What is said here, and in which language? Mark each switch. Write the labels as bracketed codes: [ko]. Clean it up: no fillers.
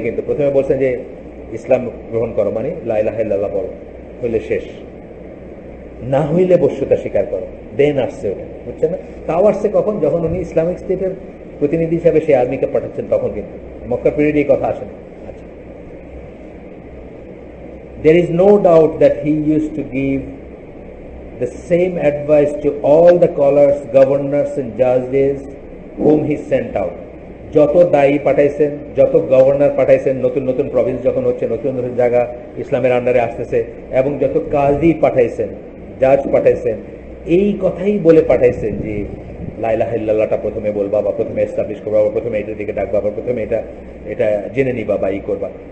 [bn] কিন্তু প্রথমে বলছেন যে ইসলাম গ্রহণ করো, মানে লা ইলাহা ইল্লাল্লাহ বলো, হইলে শেষ। না হইলে বস্যতা স্বীকার করো, দেন আসছে ওটা, বুঝছে না? তাও আসছে কখন? যখন উনি ইসলামিক স্টেটের প্রতিনিধি হিসাবে সেই আর্মিকে পাঠাচ্ছেন, তখন কিন্তু মক্কা পিরিয়ডে এই কথা আসেনি। [en] আচ্ছা, there is no doubt that he used to give the same advice to all the scholars, governors and judges whom he sent out. [bn] যত দায়ী পাঠাইছেন, যত গভর্নর পাঠাইছেন, নতুন নতুন প্রভিন্স যখন হচ্ছে, নতুন নতুন জায়গা ইসলামের আন্ডারে আসতেছে, এবং যত কাজী পাঠাইছেন, জাজ পাঠাইছেন, এই কথাই বলে পাঠাইছেন যে লা ইলাহা ইল্লাল্লাহটা প্রথমে বলবা, বা প্রথমে এস্টাবলিশ করবা, বা প্রথমে এটার দিকে ডাকবা, বা প্রথমে এটা এটা জেনে নিবা বা ই করবা।